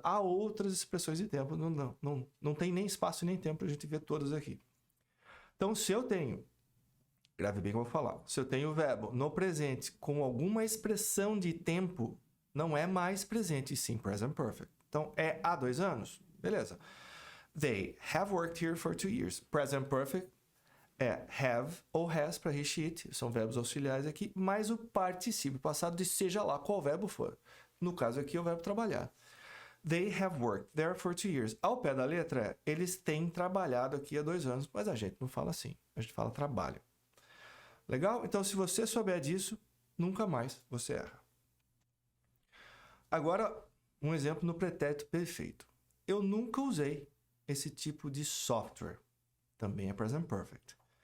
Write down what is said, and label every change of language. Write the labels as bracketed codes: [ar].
[pt] Há outras expressões de tempo. Não tem nem espaço nem tempo para a gente ver todas aqui. Então, se eu tenho grave bem o que eu vou falar. Se eu tenho o verbo no presente com alguma expressão de tempo, não é mais presente, e sim present perfect. Então, é há 2 anos? Beleza. [en] They have worked here for 2 years. [pt] Present perfect é have ou has para he, she, it. São verbos auxiliares aqui, mais o particípio passado de seja lá qual verbo for. No caso aqui é o verbo trabalhar. [en] They have worked there for 2 years. [pt] Ao pé da letra, eles têm trabalhado aqui há 2 anos, mas a gente não fala assim. A gente fala trabalho. Legal? Então, se você souber disso, nunca mais você erra. Agora, um exemplo no pretérito perfeito. Eu nunca usei esse tipo de software. Também é present perfect.